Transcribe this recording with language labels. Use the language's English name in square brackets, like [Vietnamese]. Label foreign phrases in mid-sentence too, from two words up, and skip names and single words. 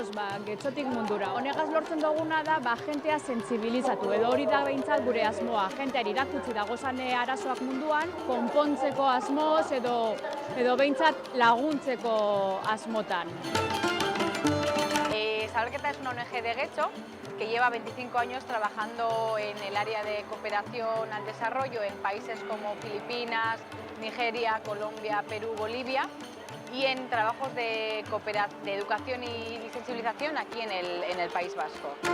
[Basque] Getxotik mundura. Honegaz lortzen duguna da, jentea sentsibilizatu, edo hori da behintzat gure asmoa. Jenteari irakutsi dagozan arazoak munduan, konpontzeko asmoz edo behintzat laguntzeko asmotan. [Spanish] Zabalketa es una ONG de Getxo que lleva 25 años trabajando en el área de cooperación al desarrollo en países como Filipinas, Nigeria, Colombia, Perú, Bolivia y en trabajos de educación y sensibilización aquí en el País Vasco.